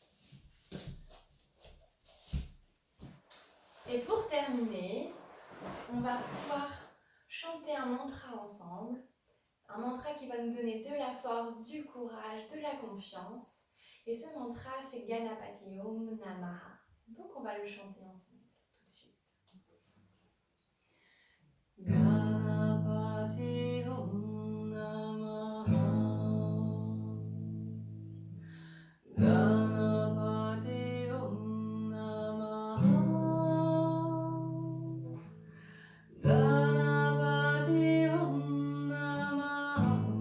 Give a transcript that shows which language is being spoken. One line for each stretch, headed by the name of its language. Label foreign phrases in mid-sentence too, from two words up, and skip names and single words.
French: Et pour terminer, on va pouvoir chanter un mantra ensemble. Un mantra qui va nous donner de la force, du courage, de la confiance. Et ce mantra, c'est
Sanskrit: Ganapati Om Namaha.
French: Donc on va le chanter ensemble tout de suite.
Sanskrit: Ganapati Om Namaha. Ganapati Om Namaha. Ganapati Om Namaha.